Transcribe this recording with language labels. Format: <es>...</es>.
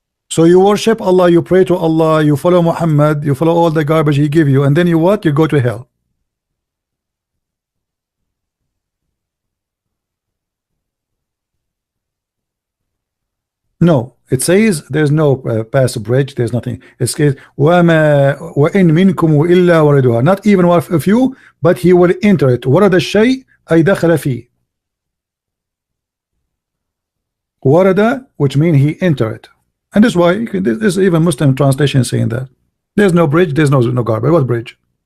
<en>So you worship Allah, you pray to Allah, you follow Muhammad, you follow all the garbage he give you, and then you what? You go to hell. No, it says there's no pass bridge, there's nothing. It says</en> <ar>وَإِن مِنْكُمُ إِلَّا وَرِدُهَا.</ar> <en>Not even one of you, but he will enter it.</en> <ar>وَرَدَ الشَّيْء أَيْ دَخَلَ فِيهِ.</ar> <en>Warada, which means he enter it. And that's why there's even Muslim translation saying that. There's no bridge, there's no garbage. What bridge?</en>